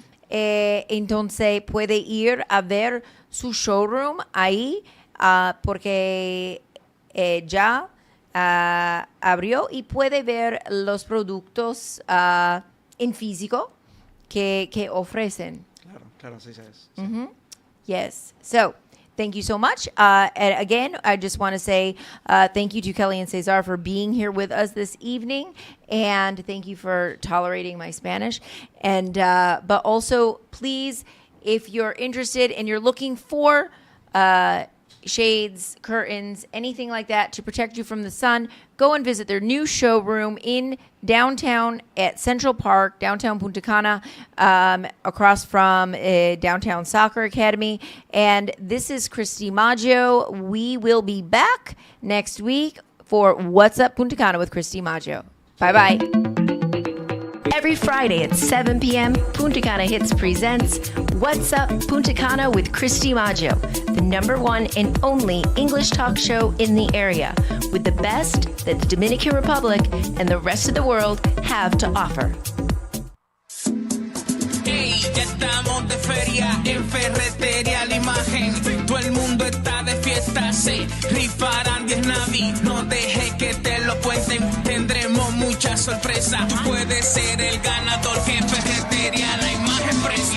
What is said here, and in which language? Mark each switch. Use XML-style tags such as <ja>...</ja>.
<es>Entonces puede ir a ver su showroom ahí, porque ya abrió y puede ver los productos en físico que ofrecen. Claro, sí, sí.</es> <en>Yes. So, thank you so much. And again, I just want to say thank you to Kelly and Cesar for being here with us this evening. And thank you for tolerating my Spanish. And but also, please, if you're interested and you're looking for shades, curtains, anything like that to protect you from the sun, go and visit their new showroom in downtown at Central Park, downtown Punta Cana, across from Downtown Soccer Academy. And this is Christy Maggio. We will be back next week for What's Up Punta Cana with Christy Maggio. Bye-bye. Every Friday at 7 p.m., Punta Cana Hits presents What's Up Punta Cana with Christy Maggio, the #1 and only English talk show in the area, with the best that the Dominican Republic and the rest of the world have to offer.</en> <es>Hey, ya estamos de feria en Ferretería La Imagen. Todo el mundo está de fiesta, se rifarán 10 Navi. No dejes que te lo cuenten, tendremos muchas sorpresas. Tú puedes ser el ganador que en Ferretería La Imagen presta.</es>